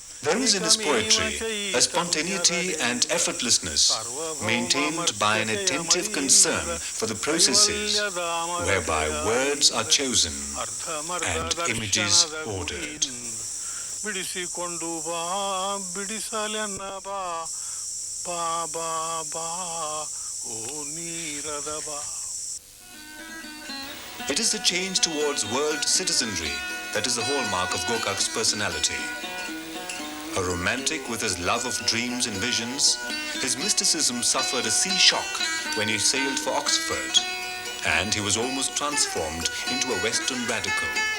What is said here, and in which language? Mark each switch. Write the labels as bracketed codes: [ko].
[en] There is in his poetry a spontaneity and effortlessness maintained by an attentive concern for the processes whereby words are chosen and images ordered. [kn] ಬಿಡಿಸಿಕೊಂಡು ಬಾ, ಬಿಡಿಸಲೆನ್ನ ಬಾ, ಬಾ ಬಾ ಬಾ ಓ ನೀರದ ಬಾ. [en] It is the change towards world citizenry that is the hallmark of Gokaks' personality. A romantic with his love of dreams and visions, his mysticism suffered a sea shock when he sailed for Oxford, and he was almost transformed into a Western radical.